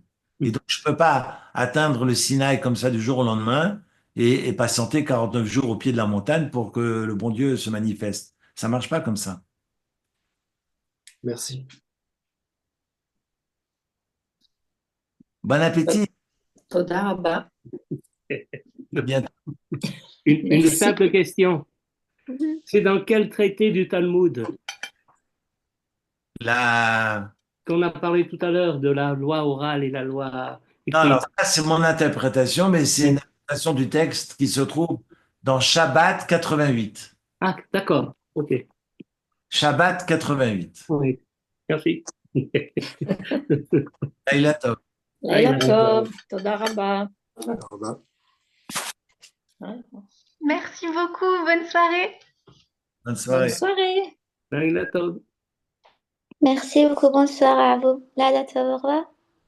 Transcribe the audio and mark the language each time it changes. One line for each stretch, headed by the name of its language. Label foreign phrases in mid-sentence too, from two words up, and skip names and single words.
French: Et donc, je peux pas atteindre le Sinaï comme ça du jour au lendemain et patienter 49 jours au pied de la montagne pour que le bon Dieu se manifeste. Ça marche pas comme ça. Merci. Bon appétit.
Hebrew: תודה רבה.
French: Bien. Une Merci. simple question. Mhm. C'est dans quel traité du Talmud La... qu'on a parlé tout à l'heure de la loi orale et la loi Non, écrite? alors ça, c'est mon interprétation, mais c'est une interprétation du texte qui se trouve dans Shabbat 88. Ah, d'accord. OK. Shabbat 88. Oui. Merci.
Hebrew: לילה טוב. לילה טוב, תודה רבה.
French: Merci beaucoup, bonne soirée. Bonne Bonne soirée. soirée.
Hebrew: לילה טוב.
French: Merci beaucoup, bonsoir à vous. Là, au revoir.